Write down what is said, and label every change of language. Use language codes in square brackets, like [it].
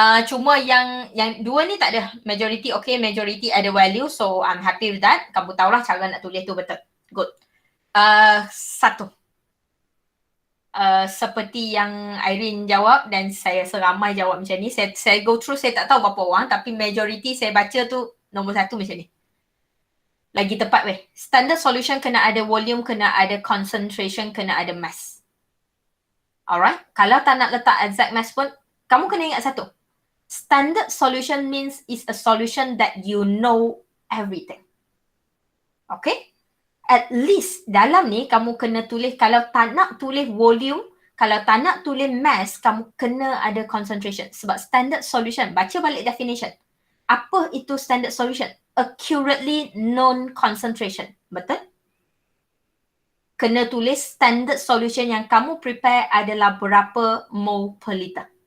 [ms] Cuma yang dua ni tak ada majority. [en] Okay, majority ada value, so I'm happy with that. [ms] Kamu tahulah cara nak tulis tu betul. Good. Satu. Seperti yang Irene jawab dan saya seramai jawab macam ni. Saya go through, saya tak tahu berapa orang, tapi majority saya baca tu nombor 1 macam ni. Lagi tepat weh. Standard solution kena ada volume, kena ada concentration, kena ada mass. Alright. Kalau tak nak letak exact mass pun, kamu kena ingat satu. [en] Standard solution means is a solution that you know everything. [ms] Okay? [en] At least [ms] dalam ni kamu kena tulis, kalau tak nak tulis volume, kalau tak nak tulis mass, kamu kena ada concentration. Sebab standard solution, baca balik definition. Apa itu standard solution? [en] Accurately known concentration. [ms] Betul? Kena tulis standard solution yang kamu prepare adalah berapa mol per liter.